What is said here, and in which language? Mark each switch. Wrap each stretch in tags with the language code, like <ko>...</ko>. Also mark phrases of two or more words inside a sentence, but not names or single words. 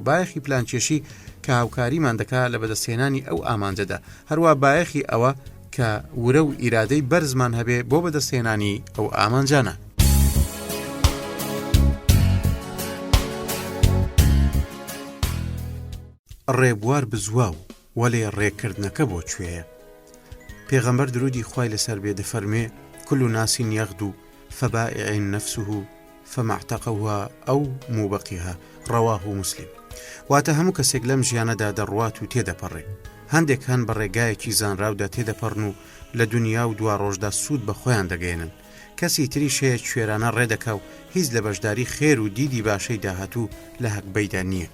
<ckb>بایەخی پلانکێشی کە هاوکاریمان دەکات لە بەدەستهێنانی ئەو ئامانجەدا، هەروە بایەخی ئەوە کە ورە و ئیرادەی بەرزمان هەبێ بۆ بەدەستهێنانی ئەو ئامانجانە. ڕێبوار بزواو وەلێ ڕێکردنەکە بۆ کوێیە؟ پێغەمبەر درودی خوای لەسەر بێ دەفەرمێ</ckb> <ar>كل ناس يغدو فبائع نفسه فمعتقها أو موبقها رواه مسلم.</ar> <ckb>واتە هەموو کەسێک لەم ژیانەدا دەڕوات و تێدەپەڕێ. هەندێک هەن بە ڕێگایەکی زانراودا تێدەپەڕن و لە دنیا و دوا ڕۆژدا سوود بە خۆیان دەگەێنن. کەسی تریش هەیە کوێرانە ڕێدەکا و هیچ لە بەشداری خێر و دیدی باشەی داهاتوو لە هەکبەیدا نییە.</ckb>